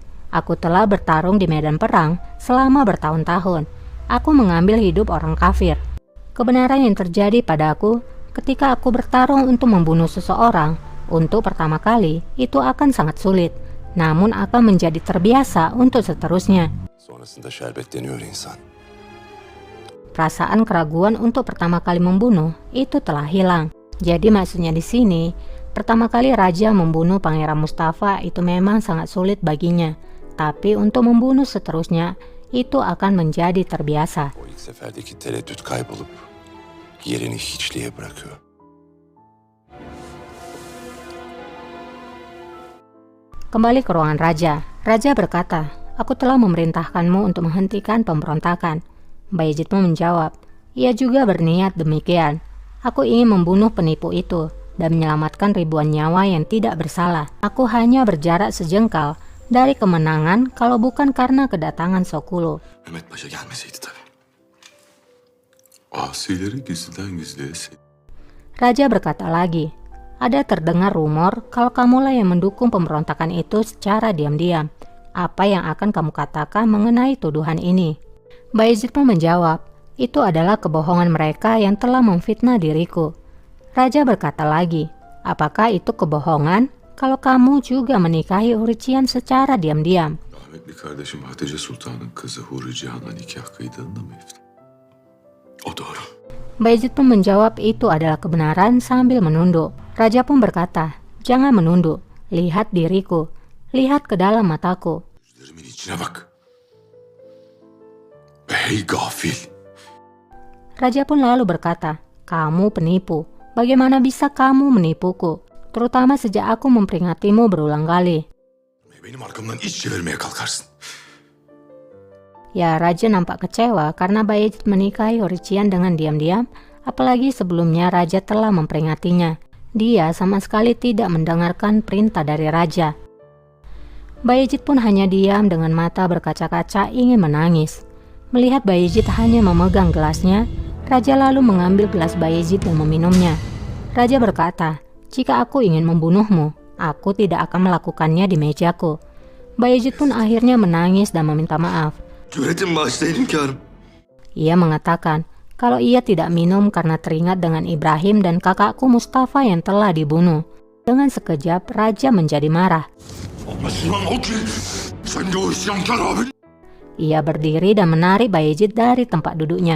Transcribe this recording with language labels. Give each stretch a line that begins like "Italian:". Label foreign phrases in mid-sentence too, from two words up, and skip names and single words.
Indonesian: Aku telah bertarung di medan perang selama bertahun-tahun. Aku mengambil hidup orang kafir. Kebenaran yang terjadi padaku ketika aku bertarung untuk membunuh seseorang Untuk pertama kali, itu akan sangat sulit, namun akan menjadi terbiasa untuk seterusnya.
Turkish: Sonrasında şerbetleniyor insan.
Indonesian: Perasaan keraguan untuk pertama kali membunuh itu telah hilang. Jadi maksudnya di sini, pertama kali Raja membunuh Pangeran Mustafa itu memang sangat sulit baginya. Tapi untuk membunuh seterusnya, itu akan menjadi terbiasa.
Turkish: O ilk seferdeki tereddüt kaybolup yerini hiçliğe bırakıyor.
Indonesian: Kembali ke ruangan Raja. Raja berkata, "Aku telah memerintahkanmu untuk menghentikan pemberontakan." Bayezid pun menjawab, "Ia juga berniat demikian. Aku ingin membunuh penipu itu dan menyelamatkan ribuan nyawa yang tidak bersalah. Aku hanya berjarak sejengkal dari kemenangan kalau bukan karena kedatangan Sokulu."
Turkish: Mehmet Paşa gelmeseydi tabii. Asileri gizliden gizliye
Indonesian: Raja berkata lagi, "Ada terdengar rumor kalau kamulah yang mendukung pemberontakan itu secara diam-diam. Apa yang akan kamu katakan mengenai tuduhan ini?" Bayezid pun menjawab, "Itu adalah kebohongan mereka yang telah memfitnah diriku." Raja berkata lagi, "Apakah itu kebohongan kalau kamu juga menikahi Hurician secara diam-diam?"
Turkish: Rahmetli kardeşim Hatice Sultan'ın kızı Huri Cihan'la nikah kıydığında mı iftira? O doğru.
Indonesian: Bayezid pun menjawab itu adalah kebenaran sambil menunduk. Raja pun berkata, "Jangan menunduk, lihat diriku, lihat ke dalam mataku."
Turkish: Gözlerimin içine bak. Hey gafil.
Indonesian: Raja pun lalu berkata, "Kamu penipu. Bagaimana bisa kamu menipuku? Terutama sejak aku memperingatimu berulang kali."
Turkish: Benim arkamdan iş çevirmeye kalkarsın.
Indonesian: Ya, Raja nampak kecewa karena Bayezid menikahi Hurician dengan diam-diam, apalagi sebelumnya Raja telah memperingatinya. Dia sama sekali tidak mendengarkan perintah dari Raja. Bayezid pun hanya diam dengan mata berkaca-kaca ingin menangis. Melihat Bayezid hanya memegang gelasnya, Raja lalu mengambil gelas Bayezid dan meminumnya. Raja berkata, "Jika aku ingin membunuhmu, aku tidak akan melakukannya di mejaku." Bayezid pun akhirnya menangis dan meminta maaf.
Turkish: Cüretim bağışlayın hünkârım.
Indonesian: Ia mengatakan kalau ia tidak minum karena teringat dengan Ibrahim dan kakakku Mustafa yang telah dibunuh. Dengan sekejap, Raja menjadi marah.
Turkish: Anlaşılan o ki sen de o isyankar abin.
Indonesian: Ia berdiri dan menarik Bayezid dari tempat duduknya.